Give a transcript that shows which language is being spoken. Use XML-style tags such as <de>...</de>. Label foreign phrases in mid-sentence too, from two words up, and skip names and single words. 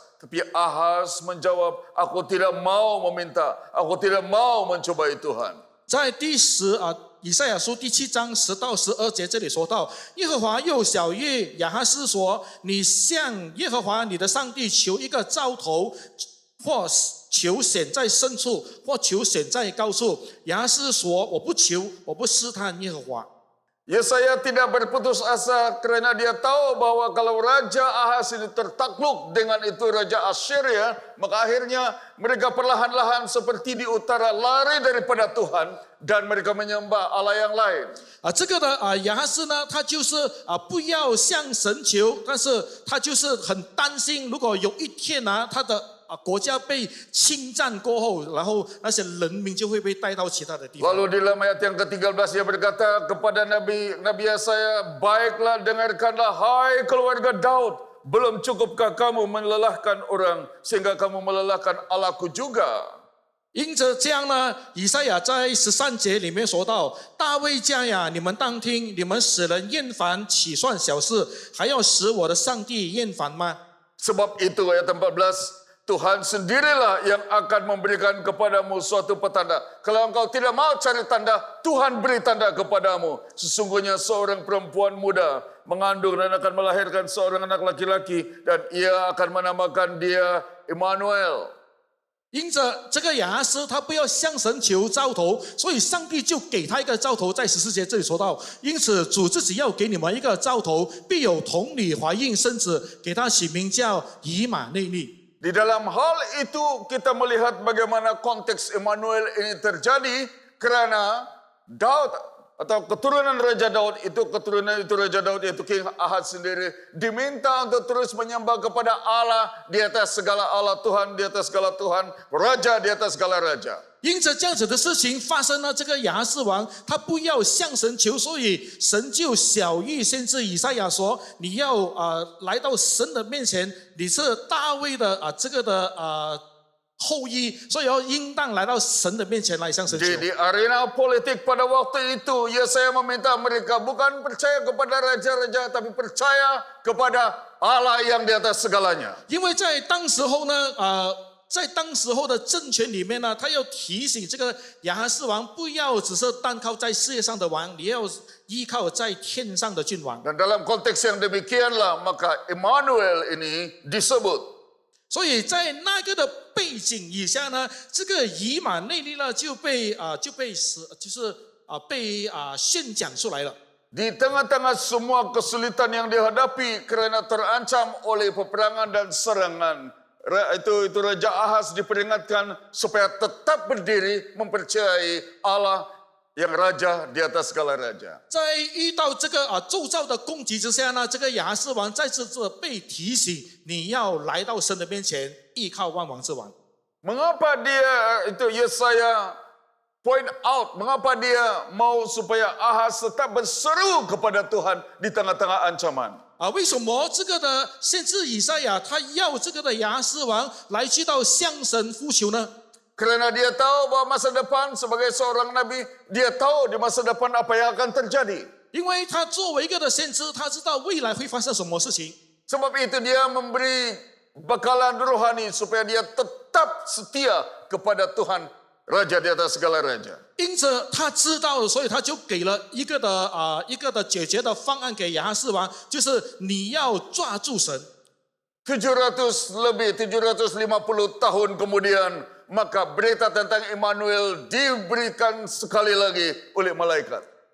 <ms>Tapi Ahaz menjawab, aku tidak mau meminta, aku tidak mau mencobai Tuhan.</ms> <zh>在以赛亚书第7章10到12节，这里说到，耶和华又晓谕亚哈斯说：“你向耶和华你的上帝求一个兆头，或求显在深处，或求显在高处。” 亚哈斯说：“我不求，我不试探耶和华。”</zh> <ms>Yesaya tidak berputus asa kerana dia tahu bahwa kalau Raja Ahaz ini tertakluk dengan itu Raja Assyria, maka akhirnya mereka perlahan-lahan seperti di utara lari daripada Tuhan dan mereka menyembah Allah yang lain.</ms> <zh>这个的亚哈斯呢，他就是不要向神求，但是他就是很担心，如果有一天他的国家被侵占过后，然后那些人民就会被带到其他的地方。</zh> <ms>Lalu di dalam ayat yang ke-13 dia berkata kepada Nabi Yesaya, baiklah dengarkanlah hai keluarga Daud, belum cukupkah kamu melelahkan orang sehingga kamu melelahkan Allahku juga?</ms> <zh>因着这样呢，以赛亚在13节里面说到：“大卫家呀，你们当听，你们使人厌烦，岂算小事？还要使我的上帝厌烦吗？”</zh> <ms>Sebab itu ayat 14, Tuhan sendirilah yang akan memberikan kepadamu suatu petanda. Kalau engkau tidak mau cari tanda, Tuhan beri tanda kepadamu. Sesungguhnya seorang perempuan muda mengandung dan akan melahirkan seorang anak laki-laki dan ia akan menamakan dia Immanuel.</ms> <zh>因着这个亚哈斯他不要向神求兆头，所以上帝就给他一个兆头。在14节这里说到，因此主自己要给你们一个兆头，必有童女怀孕生子，给他起名叫以马内利。</zh> <ms>Di dalam hal itu kita melihat bagaimana konteks Immanuel ini terjadi kerana Daud atau keturunan Raja Daud itu Raja Daud yaitu King Ahaz sendiri diminta untuk terus menyembah kepada Allah di atas segala Allah, Tuhan di atas segala Tuhan, Raja di atas segala Raja.</ms> <zh>因着这样子的事情发生了，这个亚哈斯王他不要向神求，所以神就晓谕先知以赛亚说：“你要来到神的面前，你是大卫的这个的后裔，所以要应当来到神的面前来向神求。”</zh> <ms>Di arena politik pada waktu itu, Yesaya meminta mereka bukan percaya kepada raja-raja, tapi percaya kepada Allah yang di atas segalanya.</ms> <zh>因为在当时候呢，在当时候的政权里面呢，他要提醒这个亚哈斯王，不要只是单靠在世界上的王，你要依靠在天上的君王。</zh> <ms>Dan dalam konteks yang demikianlah, maka Immanuel ini disebut.</ms> <zh>所以在那个的背景以下呢，这个以马内利呢就被宣讲出来了。</zh> <ms>Di tengah-tengah semua kesulitan yang dihadapi kerana terancam oleh peperangan dan serangan, itu Raja Ahaz diperingatkan supaya tetap berdiri mempercayai Allah yang raja di atas segala raja.</ms> <zh>在遇到这个咒詛的攻击之下呢，这个亚哈斯王再次被提醒，你要来到神的面前，依靠万王之王。</zh> <ms>Mengapa dia itu Yesaya</ms> <en>point out,</en> <ms>mengapa dia mau supaya Ahaz tetap berseru kepada Tuhan di tengah-tengah ancaman?</ms> <zh>为什么这个的先知以赛亚他要这个的亚哈斯王来去到向神呼求呢？</zh> <ms>Kerana dia tahu bahwa masa depan sebagai seorang nabi, dia tahu di masa depan apa yang akan terjadi.</ms> <zh>因为他作为一个的先知，他知道未来会发生什么事情。</zh> <ms>Sebab itu dia memberi bekalan rohani supaya dia tetap setia kepada Tuhan, Raja di atas segala raja.</ms> <zh>因着他知道，所以他就给了一个的解决的方案给亚哈斯王，就是你要抓住神。</zh> <ms>750 tahun kemudian, maka berita tentang Immanuel diberikan sekali lagi oleh malaikat.</ms>